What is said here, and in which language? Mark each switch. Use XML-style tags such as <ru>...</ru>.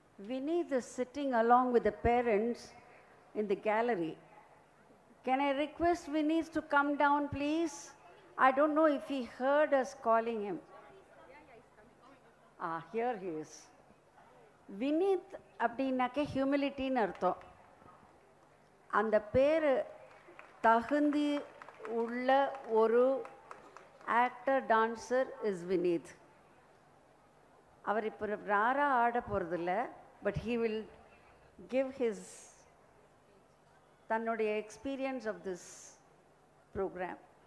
<en>Vineet is sitting along with the parents in the gallery. Can I request Vineet to come down, please? I don't know if he heard us calling him. Ah, here he is.</en> <ta>Vineet அப்படின்னாக்க ஹியூமிலிட்டின்னு அர்த்தம். அந்த பேர் தகுந்தி உள்ள ஒரு actor dancer is Vineeth. அவர் இப்போ ராரா ஆட போகிறதில்ல,</ta> <en>but he will give his</en> <ta>தன்னுடைய</ta> <en>experience of this program.</en>